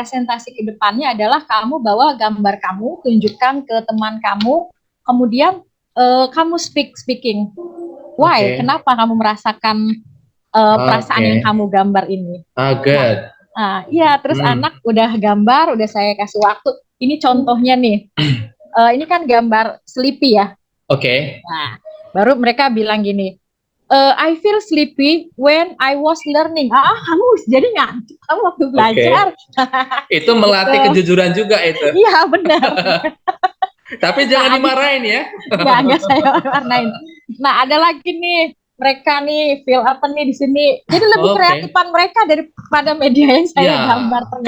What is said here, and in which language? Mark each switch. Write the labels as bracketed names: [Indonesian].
[Indonesian] Presentasi ke depannya adalah kamu bawa gambar kamu, tunjukkan ke teman kamu, kemudian kamu speaking. [English] Why? [Indonesian] Oke. Kenapa kamu merasakan perasaan yang kamu gambar ini? Nah, [English] Good. [Indonesian] iya, terus Hmm. anak udah gambar, udah saya kasih waktu. Ini contohnya nih. Ini kan gambar sleepy ya. Oke. Nah, baru mereka bilang gini, [English] I feel sleepy when I was learning. [Indonesian] Kamu jadi ngantuk kamu waktu belajar. Itu melatih Gitu. kejujuran juga itu. Iya, benar. Tapi jangan dimarahin ya. Enggak saya warnain. Nah, ada lagi nih mereka nih feel apa nih di sini. Jadi lebih kreatifan mereka daripada media yang saya gambar ternyata.